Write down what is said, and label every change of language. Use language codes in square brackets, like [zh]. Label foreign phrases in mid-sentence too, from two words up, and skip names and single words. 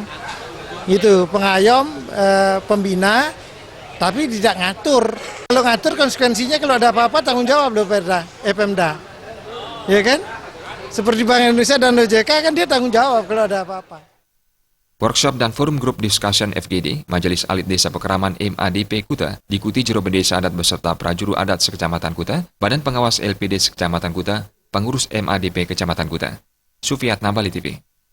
[id] Gitu, pengayom, pembina, tapi tidak ngatur. Kalau ngatur konsekuensinya kalau ada apa-apa tanggung jawab loh Pemda. Ya kan? Seperti Bank Indonesia dan OJK kan dia tanggung jawab kalau ada apa-apa. Workshop dan [en] forum group discussion [id] FGD, Majelis Alit Desa Pekraman MADP Kuta, diikuti juru Bendesa Adat beserta prajuru adat sekecamatan Kuta, Badan Pengawas LPD sekecamatan Kuta, pengurus MADP Kecamatan Kuta. Sufiat Nabali TV.